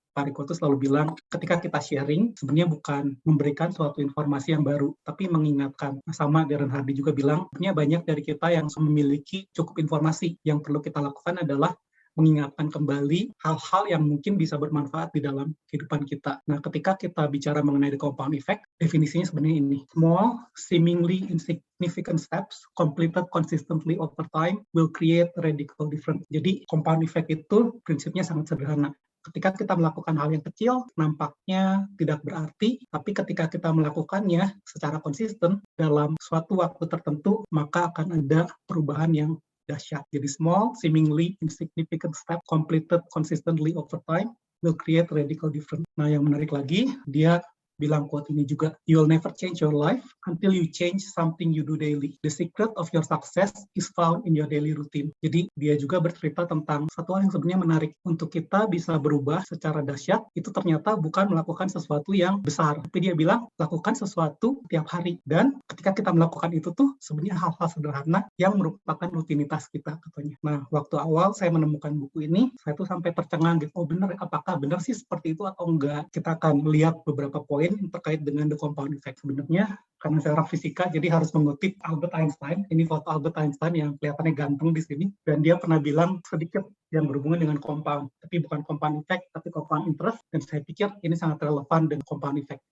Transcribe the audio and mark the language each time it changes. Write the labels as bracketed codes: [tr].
[id] Pariko itu selalu bilang, ketika kita sharing, sebenarnya bukan memberikan suatu informasi yang baru, tapi mengingatkan. Nah, sama Darren Hardy juga bilang, sebenarnya banyak dari kita yang memiliki cukup informasi. Yang perlu kita lakukan adalah mengingatkan kembali hal-hal yang mungkin bisa bermanfaat di dalam kehidupan kita. Nah, ketika kita bicara mengenai the compound effect, definisinya sebenarnya ini. [en] Small, seemingly insignificant steps completed consistently over time will create radical difference. [id] Jadi, compound effect itu prinsipnya sangat sederhana. Ketika kita melakukan hal yang kecil, nampaknya tidak berarti, tapi ketika kita melakukannya secara konsisten dalam suatu waktu tertentu, maka akan ada perubahan yang dahsyat. [en] Jadi small, seemingly insignificant step completed consistently over time will create radical difference. [id] Nah, yang menarik lagi, dia bilang quote ini juga, [en] "You'll never change your life until you change something you do daily. The secret of your success is found in your daily routine." [id] Jadi dia juga bercerita tentang satu hal yang sebenarnya menarik. Untuk kita bisa berubah secara dahsyat, itu ternyata bukan melakukan sesuatu yang besar. Tapi dia bilang, lakukan sesuatu tiap hari. Dan ketika kita melakukan itu tuh sebenarnya hal-hal sederhana yang merupakan rutinitas kita katanya. Nah, waktu awal saya menemukan buku ini, saya tuh sampai tercengang gitu, oh benar, apakah benar sih seperti itu atau enggak? Kita akan lihat beberapa poin terkait dengan the compound effect. Sebenarnya karena saya orang fisika, jadi harus mengutip Albert Einstein. Ini foto Albert Einstein yang kelihatannya ganteng di sini. Dan dia pernah bilang sedikit yang berhubungan dengan compound. Tapi bukan compound effect, tapi compound interest. Dan saya pikir ini sangat relevan dengan compound effect.